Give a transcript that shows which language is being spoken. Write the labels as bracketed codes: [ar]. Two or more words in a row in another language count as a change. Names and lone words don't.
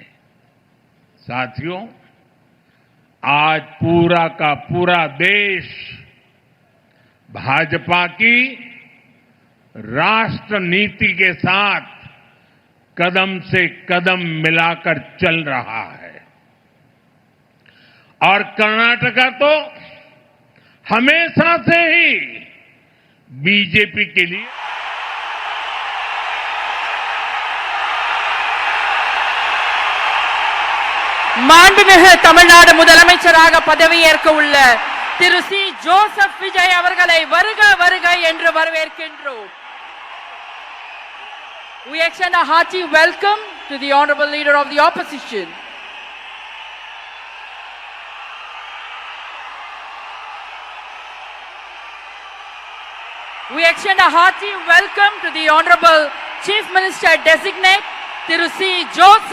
[hi] साथियों, आज पूरा का पूरा देश भाजपा की राष्ट्र नीति के साथ कदम से कदम मिलाकर चल रहा है। और कर्नाटका तो हमेशा से ही बीजेपी के लिए [ta] மாண்புமிகு தமிழ்நாடு முதலமைச்சராக பதவியேற்க உள்ள திரு சி ஜோசப் விஜய் அவர்களை வருக வருக என்று வரவேற்கின்றோம். [en] We extend a hearty welcome to the honorable leader of the opposition. We extend a hearty welcome to the honorable Chief Minister designate Thiru C.